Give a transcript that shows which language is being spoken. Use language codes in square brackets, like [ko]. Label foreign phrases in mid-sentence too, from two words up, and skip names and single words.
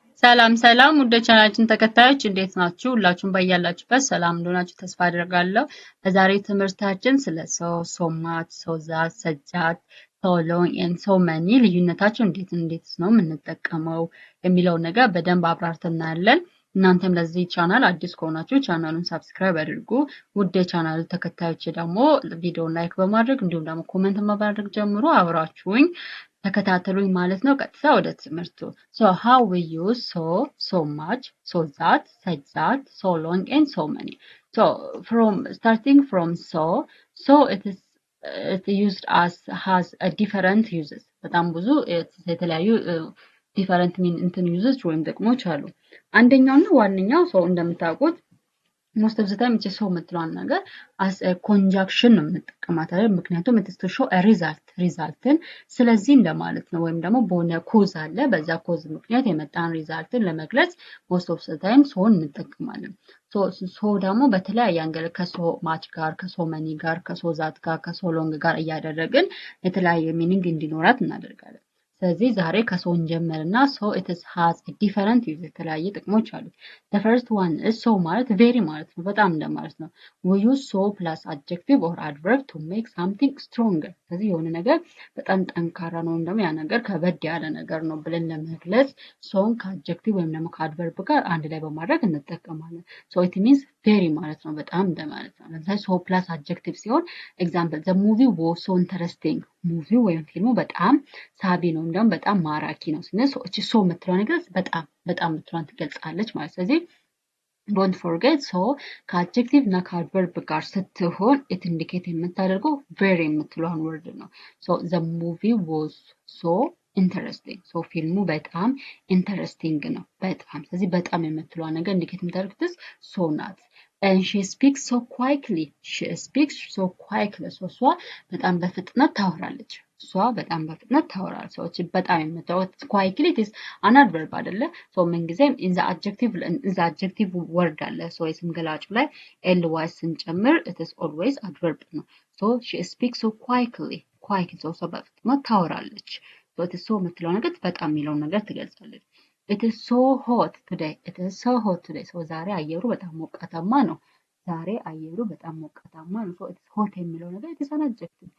[am] ሰላም ሰላም ውድ ቻናላችን ተከታዮች እንዴት ናችሁ? ሁላችሁም በያላችሁበት ሰላም እንደሆናችሁ ተስፋ አደርጋለሁ። በዛሬ ትምህርታችን ስለ [en] so much, so that, such that, so long and so many [am] ልዩነታቸው እንዴት ነው የምንጠቀመው የሚለውን ነገር በደንብ አብራርተን እናያለን። እናንተም ለዚህ ቻናል አዲስ ከሆናችሁ ቻናሉን ሰብስክራይብ አድርጉ። ውድ የቻናሉ ተከታዮች ደግሞ ቪዲዮውን ላይክ በማድረግ እንዲሁም ደግሞ ኮሜንት በማድረግ ጀምሮ አብራችሁኝ ተከታተሉኝ ማለት ነው። ቀጥታ ወደ ትምህርቱ [en] so how we use so much, so that, such that, so long and so many. So starting from so it used as has a different uses. [am] በጣም ብዙ የተለያዩ [en] different uses [am] ወይም ጥቅሞች አሉ። አንደኛውና ዋነኛው ሰው እንደምታውቁት [en] most of the time it's so [am] የምትለዋን ነገር [en] as a conjunction [am] ነው የምንጠቀማት አይደል? ምክንያቱም [en] it is to show a result [am] ን ስለዚህ እንደማለት ነው። ወይም ደግሞ በሆነ ኮዝ አለ በዛ ኮዝ ምክንያት የመጣን ሪዛልትን ለመግለጽ [en] most of the time so [am] እንጠቀማለን። so ደግሞ በተለያየ አንገል ከሶ ማች ጋር ከሶ መኒ ጋር ከሶ ዛት ጋር ከሶ ሎንግ ጋር እያደረግን የተለያየ ሚኒንግ እንዲኖራት እናደርጋለን። ስለዚህ ዛሬ ከሶ እንጀምርና [en] so it has a different use [am] የተለያየ ጥቅሞች አሉት። the [en] first one is so [am] ማለት [en] very [am] ማለት ነው በጣም እንደማለት ነው። [en] we use so plus adjective or adverb to make something stronger [am] ስለዚህ የሆነ ነገር በጣም ጠንካራ ነው እንደም ያ ነገር ከበድ ያለ ነገር ነው ብለን ለመግለጽ soን ከadjective ወይም ደግሞ ከadverb ጋር አንድ ላይ በማድረግ እንጠቀማለን። [en] so it means very [am] ማለት ነው በጣም እንደማለት ነው። ለምሳሌ [en] so plus adjective [am] ሲሆን [en] example the movie was so interesting [am] ሙቪው ወይም ፊልሙ በጣም ሳቢ ነው እንደም በጣም ማራኪ ነው ስለዚህ እቺ ሶ የምትለው ነገር በጣም የምትለውን ትገልጻለች ማለት ስለዚህ [en] don't forget so [am] ከadjective እና ከadverb ጋር ስትሆን [en] it indicate [am] የምታደርገው very የምትለውን word ነው [en] so the movie was so interesting so [am] ፊልሙ በጣም interesting ነው በጣም ስለዚህ በጣም የምትለዋ ነገር indicate የምታደርግው so ናት [en] and she speaks so quickly [am] so እሷ በጣም በፍጥነት ታወራለች በጣም በፍጥነት ታወራለች ሰዎች በጣም የምታወራው [en] quickly it is an adverb [am] አይደለ so ምን ጊዜም [en] in the adjective word [am] አለ so የስም ገላጩ ላይ ly ስንጨምር [en] it is always adverb [am] ነው [en] so she speaks so quickly so [am] በፍጥነት ታወራለች [en] so it is so [am] የምትለው ነገር በጣም የሚለው ነገር ትገልጻለች [en] It is so hot today. So [am] ዛሬ አየሩ በጣም ሞቃታማ ነው። [en] So it is hot [am] የሚለው ነገር [en] it is an adjective.